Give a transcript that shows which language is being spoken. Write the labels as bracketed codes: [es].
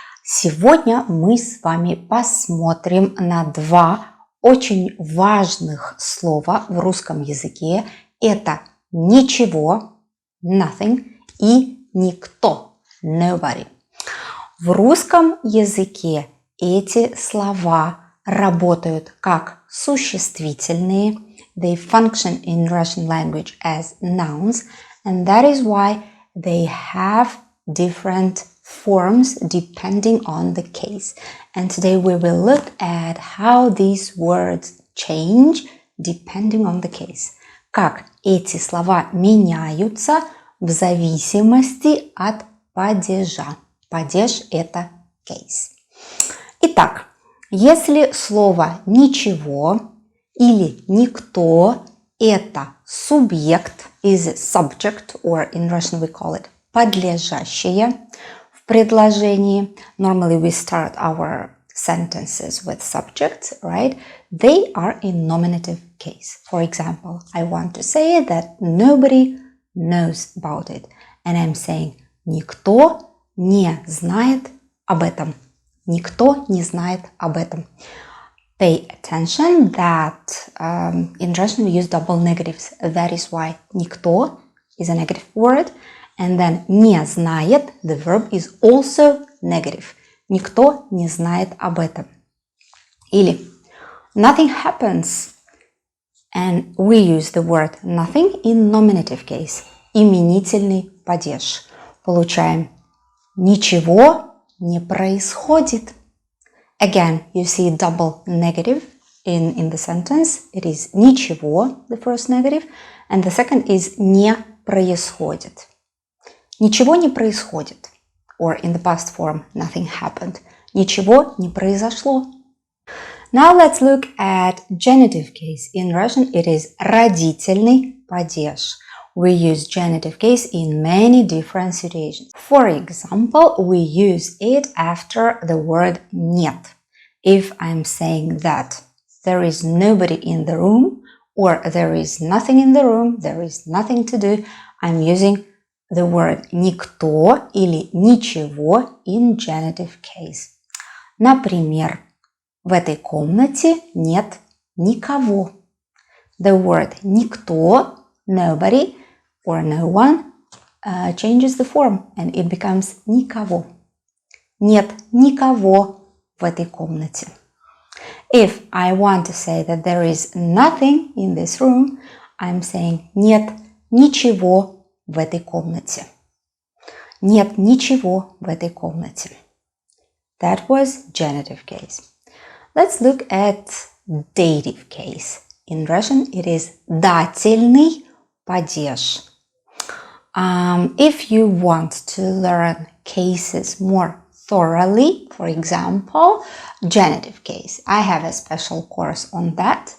[ru] Сегодня мы с вами посмотрим на два очень важных слова в русском языке. Это ничего, nothing, и никто, nobody. В русском языке эти слова работают как существительные. [en] They function in Russian language as nouns, and that is why they have different forms depending on the case. And today we will look at how these words change depending on the case. [ru] Как эти слова меняются в зависимости от падежа. Падеж – это case. Итак, если слово «ничего» или «никто» – это субъект, [en] is subject, or in Russian we call it [ru] подлежащее в предложении. [en] Normally we start our sentences with subjects, right? They are in nominative case. For example, I want to say that nobody knows about it. And I'm saying [ru] никто не знает об этом. Никто не знает об этом. [en] Pay attention that in Russian we use double negatives. That is why никто is a negative word. And then [ru] не знает, [en] the verb is also negative. [ru] Никто не знает об этом. [en] Или nothing happens. And we use the word nothing in nominative case. [ru] Именительный падеж. Получаем ничего не происходит. [en] Again, you see double negative in the sentence. It is ничего, the first negative, and the second is [ru] не происходит. Ничего не происходит. [en] Or in the past form, nothing happened. [ru] Ничего не произошло. [en] Now let's look at genitive case. In Russian it is [ru] родительный падеж. [en] We use genitive case in many different situations. For example, we use it after the word нет. If I'm saying that there is nobody in the room or there is nothing in the room, there is nothing to do, I'm using the word [ru] никто или ничего [en] in genitive case. [ru] Например, в этой комнате нет никого. [en] The word никто, nobody, or no one changes the form and it becomes никого. [ru] Нет никого в этой комнате. [en] If I want to say that there is nothing in this room, I'm saying [ru] нет ничего в этой комнате. Нет ничего в этой комнате. [en] That was genitive case. Let's look at dative case. In Russian it is [ru] дательный падеж. [en] If you want to learn cases more thoroughly, for example, genitive case, I have a special course on that.